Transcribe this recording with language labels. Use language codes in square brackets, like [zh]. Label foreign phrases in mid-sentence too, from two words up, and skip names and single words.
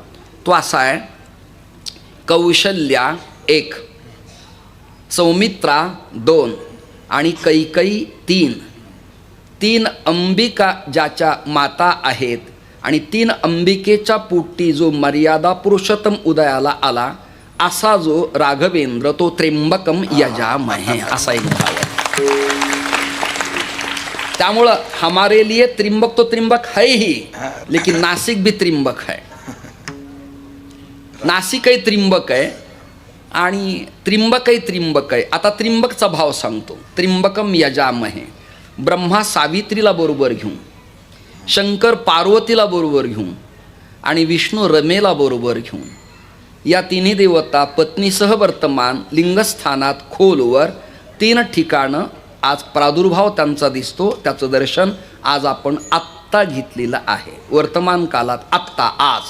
[mr] तो असा आहे, कौशल्या 1, सौमित्रा 2 आणि कैकई 3. 3 अंबिका ज्याच्या माता आहेत आणि 3 अंबिकेच्या पोटी जो मर्यादा पुरुषोत्तम उदयाला आला असा जो राघवेंद्र तो [sa] त्र्यंबकम यजामहे [mr] असा एक भाव आहे. [hi] त्यामुळं हमारे लिए त्रिंबक तो त्रिंबक है ही, लेकिन नासिक भी त्रिंबक है. [mr] नासिकही त्रिंबक आहे आणि त्रिंबकही त्रिंबक आहे. आता त्रिंबकचा भाव सांगतो. [sa] त्रिंबकम यजामहे, [mr] ब्रह्मा सावित्रीला बरोबर घेऊन, शंकर पार्वतीला बरोबर घेऊन आणि विष्णू रमेला बरोबर घेऊन या तिन्ही देवता पत्नीसह वर्तमान लिंगस्थानात खोलवर 3 ठिकाणं आज प्रादुर्भाव त्यांचा दिसतो. त्याचं दर्शन आज आपण आत्ता घेतलेलं आहे, वर्तमान काळात आत्ता आज.